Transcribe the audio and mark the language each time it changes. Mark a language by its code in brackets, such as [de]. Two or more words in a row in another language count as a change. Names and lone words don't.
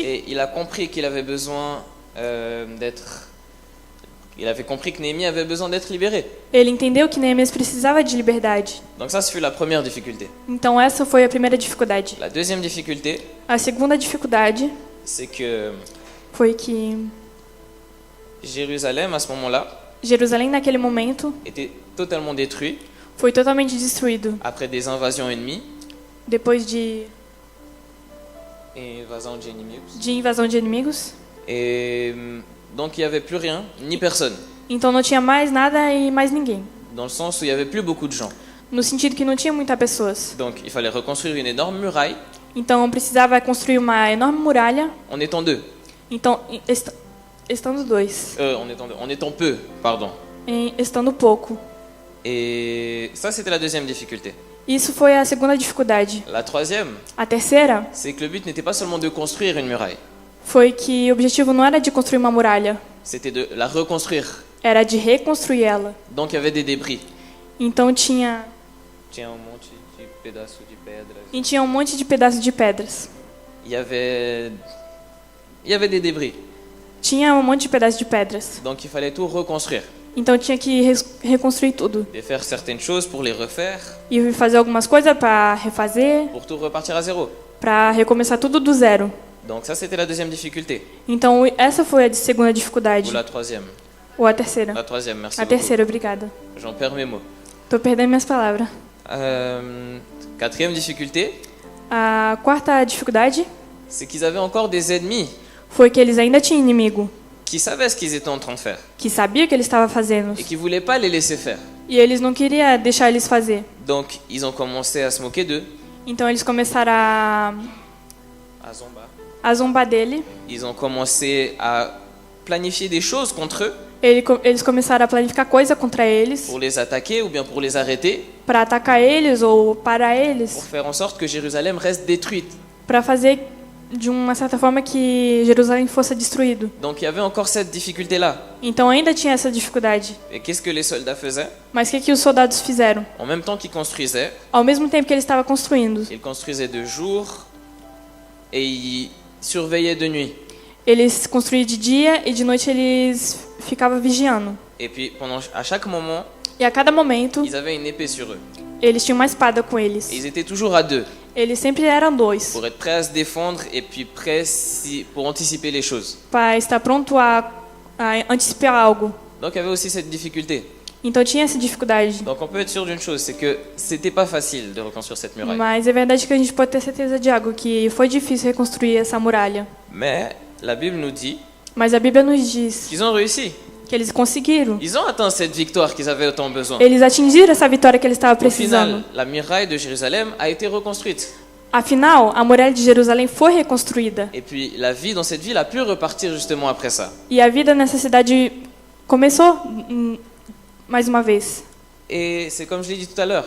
[fr] et il a compris qu'il avait besoin d'être... Il avait compris que Néhémie avait besoin d'être libéré. [pt] Ele entendeu que Neemias precisava de liberdade. [fr] Donc ça, ce fut la première difficulté. [pt] Então essa foi a primeira dificuldade. [fr] La deuxième difficulté, [pt] A segunda dificuldade [fr] c'est que [pt] foi que [fr] Jérusalem, à ce moment-là, [pt] Jerusalém naquele momento [fr] était totalement détruit [pt] foi totalmente destruído [fr] après des invasions ennemies [pt] depois de invasão de inimigos. [fr] Et donc il n'y avait plus rien, ni personne, [pt] Então não tinha mais nada e mais ninguém. [fr] dans le sens où il n'y avait plus beaucoup de gens. [pt] No sentido que não tinha muitas pessoas. [fr] Donc il fallait reconstruire une énorme muraille [pt] Então precisava construir uma enorme muralha. [fr] en étant deux. [pt] Então estando dois, [fr] En étant peu, pardon. [pt] estando pouco. [fr] Et ça, c'était la deuxième difficulté. [pt] Isso foi a segunda dificuldade. [fr] La troisième, [pt] A terceira [fr] c'est que le but n'était pas seulement de construire une muraille, [pt] foi que o objetivo não era de construir uma muralha, [fr] c'était de la reconstruire. [pt] era de reconstruir ela. [fr] Donc il y avait des débris. [pt] Então tinha Tinha um monte de pedaços de pedras. e tinha um monte de pedaços de pedras. [fr] Il y avait des débris. [pt] Tinha um monte de pedaços de pedras. [fr] Donc il fallait tout reconstruire. [pt] Então tinha que reconstruir tudo. [fr] Et faire certaines choses pour les refaire, [pt] E fazer algumas coisas para refazer, [fr] pour tout repartir à zéro. [pt] para recomeçar tudo do zero. [fr] Donc ça, c'était la deuxième difficulté. [pt] Então essa foi a segunda [fr] Ou [pt] dificuldade. [fr] la troisième. [pt] Ou a terceira. [fr] La troisième, merci [pt] A [fr] beaucoup. [pt] terceira, obrigada. [fr] J'en perds mes mots. [pt] Tô perdendo minhas palavras. [fr] Quatrième difficulté, [pt] A quarta dificuldade [fr] c'est qu'ils avaient encore des ennemis [pt] foi que eles ainda tinham inimigo, [fr] qui savaient ce qu'ils étaient en train de faire [pt] que sabia o que eles estavam fazendo. [fr] et qui ne voulaient pas les laisser faire. [pt] E eles não queriam deixar eles fazer. [fr] Donc ils ont commencé à se moquer d'eux, [pt] Então eles começaram à zombar dele. [fr] ils ont commencé à planifier des choses contre eux [pt] Eles começaram a planificar coisa contra eles, [fr] pour les attaquer ou bien pour les arrêter, [pt] para atacar eles ou parar [fr] pour [pt] eles, [fr] faire en sorte que Jérusalem reste détruite. [pt] para fazer de uma certa forma que Jerusalém fosse destruído. [fr] Donc il y avait encore cette difficulté-là. [pt] Então ainda tinha essa dificuldade. [fr] Et qu'est-ce que les soldats faisaient? [pt] Mas o que os soldados fizeram? [fr] En même temps qu'ils construisaient, [pt] Ao mesmo tempo que eles estavam construindo, [fr] ils construisaient de jour et ils surveillaient de nuit. [pt] eles construíam de dia e de noite eles ficavam vigiando. [fr] Et puis à chaque moment, [pt] E a cada momento, [fr] ils avaient une épée sur eux. [pt] eles tinham uma espada com [fr] Et [pt] eles. [fr] ils étaient toujours à deux [pt] Eles sempre eram dois, [fr] pour être prêts à se défendre et puis prêts pour anticiper les choses. [pt] para estar pronto a antecipar algo. [fr] Donc il y avait aussi cette difficulté. [pt] Então tinha essa dificuldade. [fr] Donc on peut être sûr d'une chose, c'est que c'était pas facile de reconstruire cette muraille. [pt] Mas é verdade que a gente pode ter certeza de algo, que foi difícil reconstruir essa muralha. [fr] Mais la Bible nous dit [pt] Mas a Bíblia nos diz [fr] qu'ils ont réussi. [pt] que eles conseguiram. [fr] Ils ont atteint cette victoire qu'ils avaient autant besoin. [pt] Eles atingiram essa vitória que eles estavam [fr] Au final, [pt] precisando. [fr] la muraille de Jérusalem a été reconstruite. [pt] Afinal, a muralha de Jerusalém foi reconstruída. [fr] Et puis la vie dans cette ville a pu repartir justement après ça. [pt] E a vida nessa cidade começou mais uma vez. [fr] Et c'est comme je l'ai dit tout à l'heure,